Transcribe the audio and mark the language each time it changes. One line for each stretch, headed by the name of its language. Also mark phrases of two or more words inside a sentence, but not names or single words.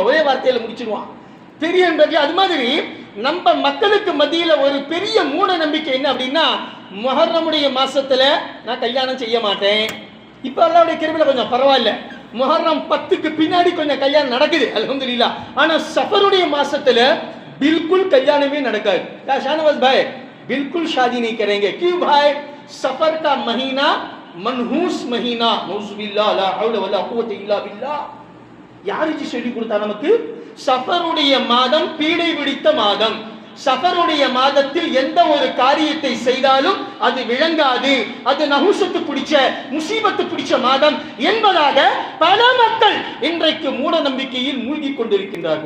Tamil: ஒரே வார்த்தையில முடிச்சிருவான். பெரிய நம்பிக்கை. அது மாதிரி நம்ம மக்களுக்கு மத்தியில ஒரு பெரிய மூட நம்பிக்கை என்ன அப்படின்னா, முஹர்ரமுடைய மாசத்துல நான் கல்யாணம் செய்ய மாட்டேன். இப்ப அல்லாஹ்வுடைய கிருபையில கொஞ்சம் பரவாயில்ல, முஹர்ரம் 10க்கு பின்னாடி கொஞ்சம் கல்யாணம் நடக்குது, அல்ஹம்துலில்லாஹ். ஆனா சஃபருடைய மாசத்துல
Urdu: بالکل کلیان میں
Tamil: நடக்காது.
Urdu: کیا شاہنواز بھائی، بالکل شادی نہیں کریں گے. کیوں بھائی? صفر کا مہینہ منحوس مہینہ.
Arabic: नौजुबिल्लाह, لا حول ولا قوة إلا بالله.
Tamil: யார் இது சொல்லி கொடுத்தா நமக்கு? சஃபருடைய மாதம் பீடை பிடித்த மாதம். சஃபருடைய மாதத்தில் எந்த ஒரு காரியத்தை செய்தாலும் அது விளங்காது, அது நஹூசத்து பிடிச்ச முசீபத்து பிடிச்ச மாதம் என்பதாக பல மக்கள் இன்றைக்கு மூட நம்பிக்கையில் மூழ்கி கொண்டிருக்கின்றார்கள்.